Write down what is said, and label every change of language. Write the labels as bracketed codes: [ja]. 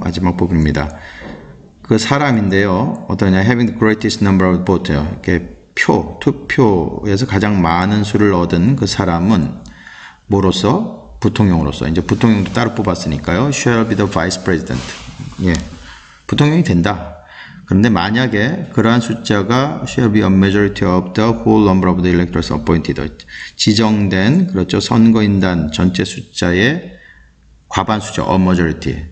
[ko] 마지막 부분입니다. 그 사람인데요. 어떠냐? [en] Having the greatest number of votes. [ko] 이렇게 투표에서 가장 많은 수를 얻은 그 사람은 뭐로서? 부통령으로서. 이제 부통령도 따로 뽑았으니까요. [en] Shall be the vice president. [ko] 부통령이 된다. 그런데 만약에 그러한 숫자가 [en] shall be a majority of the whole number of the electors appointed. [ko] 지정된, 그렇죠. 선거인단 전체 숫자의 과반수죠. [en] a majority.